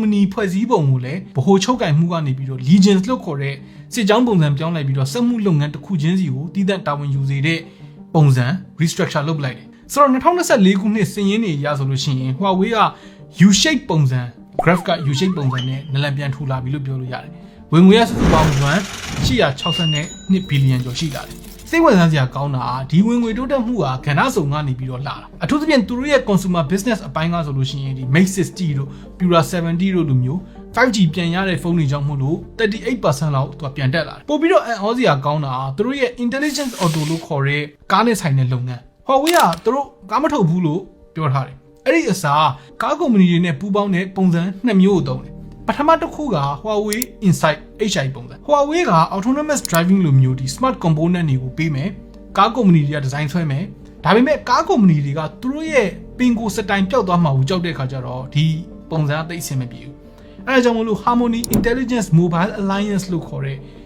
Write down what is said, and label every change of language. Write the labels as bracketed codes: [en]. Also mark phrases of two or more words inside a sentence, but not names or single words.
[my] ဏီဖွဲ့စည်းပုံကိုလည်းဗဟိုချုပ်ကိုင်မှုကနေပြီးတော့ Legends လို့ခေါ်တဲ့စစ်ကြောင်းပုံစံပြောင်းလိုက်ပြီးတော့စက်မှုလုပ်ငန်းတစ်ခုချင်းစီကိုတည်တံ့တာဝန်ယူစေတဲ့ပုံစံ restructure လုပ်လိုက်တယ်။ဆိုတော့2024ခုနှစ်စည်ရင်းတွေရဆိုလို့ရှိရင် Huawei က U-shape ပုံစံ graph က U-shape ပုံစံ နဲ့နလန်ပြန်ထူလာပြီလို့ပြောလို့ရတယ်။ဝင်ငွေရစုစုပေါင်းယွမ်862ဘီလီယံကျော်ရှိလာတယ်။စိတ်ဝင်စားစရာကောင်းတာဒီဝင်ငွေတိုးတက်မှုကကဏ္ဍစုံကနေပြီးတော့လာတာ။အထူးသဖြင့်သူတို့ရဲ့ [en] consumer business [my] အပိုင်းကဆို လို့ရှိရင်ဒီ Mate 60တို့ Pura 70တို့လိုမျိုး 5G ပြန်ရတဲ့ဖုန်းတွေကြောင့်မို့လို့ 38% လောက်သူကပြန်တက်လာတယ်။ပို့ပြီးတော့အံ့ဩစရာကောင်းတာသူတို့ရဲ့ [en] intelligent auto [my] လို့ခေါ်တဲ့ ကားနဲ့ဆိုင်တဲ့လုပ်ငန်းHuawei ကသူတို့ကားမထုတ်ဘူးလို့ပြောထားတယ်။အဲ့ဒီအစားကားကုမ္ပဏီတွေနဲ့ပူးပေါင်းတဲ့ပုံစံ2မျိုးကိုသုံးတယ်။ပထမတစ်ခုက Huawei Insight HI ပုံစံ။ Huawei က [en] autonomous driving [my] လိုမျိုးဒီ [en] smart component [my] တွေကိုပေးမယ်။ကားကုမ္ပဏီတွေကဒီဇိုင်းဆွဲမယ်။ဒါပေမဲ့ကားကုမ္ပဏီတွေကသူတို့ရဲ့ပင်ကိုစတိုင်ပျောက်သွားမှာကိုကြောက်တဲ့ခါကျတော့ဒီပုံစံအသိအဆင်မပြေဘူး။အဲဒါကြောင့်မလို့ Harmony Intelligence Mobile Alliance လို့ခေါ်တဲ့